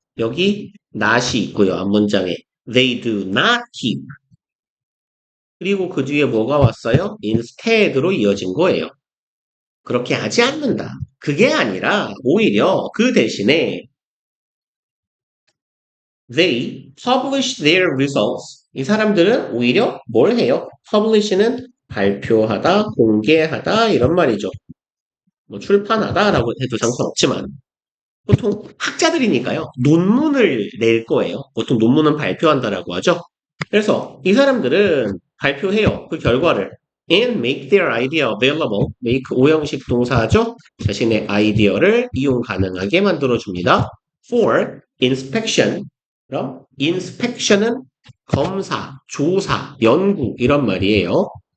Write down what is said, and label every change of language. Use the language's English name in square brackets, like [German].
[Korean] 여기 not이 있고요. 앞문장에 [English] they do not keep [Korean] 그리고 그 뒤에 뭐가 왔어요? instead로 이어진 거예요. 그렇게 하지 않는다. 그게 아니라 오히려 그 대신에 [English] they publish their results. [Korean] 이 사람들은 오히려 뭘 해요? publish는 발표하다, 공개하다 이런 말이죠. 뭐 출판하다라고 해도 상관없지만 보통 학자들이니까요. 논문을 낼 거예요. 보통 논문은 발표한다라고 하죠. 그래서 이 사람들은 발표해요. 그 결과를 [English] and make their idea available. [Korean] make 오형식 동사죠. 자신의 아이디어를 이용 가능하게 만들어줍니다. [English] for inspection. [Korean] 그럼 inspection은 검사, 조사, 연구 이런 말이에요.